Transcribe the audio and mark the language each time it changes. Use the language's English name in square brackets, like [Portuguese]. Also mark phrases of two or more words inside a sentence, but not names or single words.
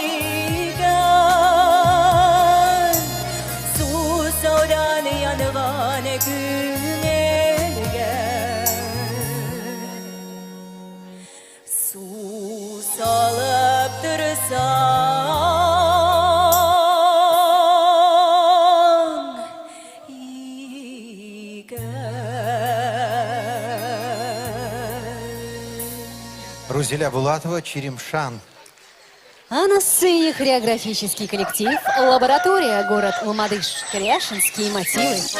[Tatar] икән Сусаудан янган күңелгә Су салып торсаң икән Рузиля Булатова, Черемшан. [Russian] А на сцене хореографический коллектив «Лаборатория», город Алмадыш, Кряшинские мотивы.